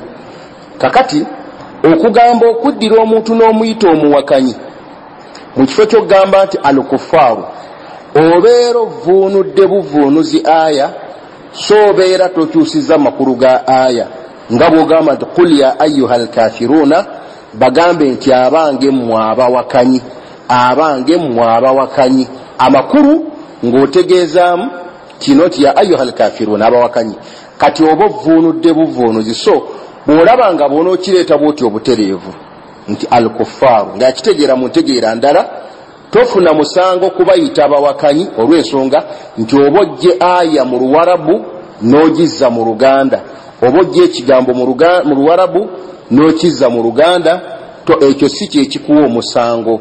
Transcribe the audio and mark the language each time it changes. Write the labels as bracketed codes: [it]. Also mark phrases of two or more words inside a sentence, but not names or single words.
[lg] Kakati okugamba okuddira omuntu n'omuyita omuwakanyi mu kifo ky'okugamba nti al-kufaru obeera ovuunudde buvuunuzi aya so obeera tokyusiza makulu ga aya nga bw'ogamba nti [ar] قل يا أيها الكافرون, [lg] bagambe nti abange mmwe abawakanyi, abange mmwe abawakanyi. Amakulu ng'otegeezaamu kino ti [ar] يا أيها الكافرون, [lg] abawakanyi. Kati oba ovuunudde buvuunuzi, so bw'olaba nga bw'onookireeta bw'oti obutereevu nti al-kuffaaru nga kitegeera mu ntegeera ndala, tofuna musango kubayita abawakanyi olw'ensonga nti oba ojje aya mu Luwarabu n'ogizza mu Luganda, oba ojje ekigambo mu Luwarabu n'okizza mu Luganda, ekyo si kyekikuwa omusango.